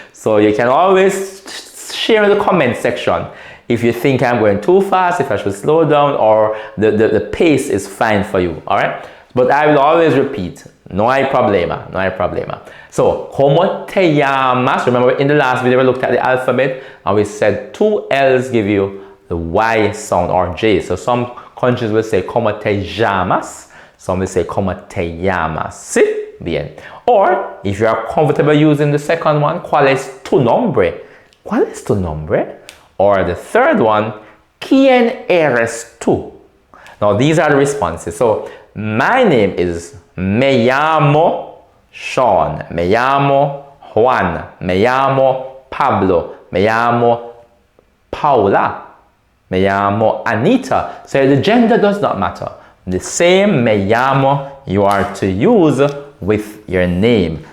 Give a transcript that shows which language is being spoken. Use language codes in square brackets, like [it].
[en] So you can always share in the comment section if you think I'm going too fast, if I should slow down, or the pace is fine for you. All right? But I will always repeat. [es] No hay problema, no hay problema. [en] So, [es] ¿Cómo te llamas? [en] Remember in the last video we looked at the alphabet and we said two L's give you the Y sound or J. So some countries will say [es] ¿Cómo te llamas? [en] Some will say ¿Cómo te llamas? [es] ¿Sí? Bien. [en] Or, if you are comfortable using the second one, [es] ¿Cuál es tu nombre? ¿Cuál es tu nombre? [en] Or the third one, [es] ¿Quién eres tú? [en] Now these are the responses. So, my name is [es] Me llamo Sean, me llamo Juan, me llamo Pablo, me llamo Paula, me llamo Anita. [en] So the gender does not matter. The same [es] me llamo [en] you are to use with your name.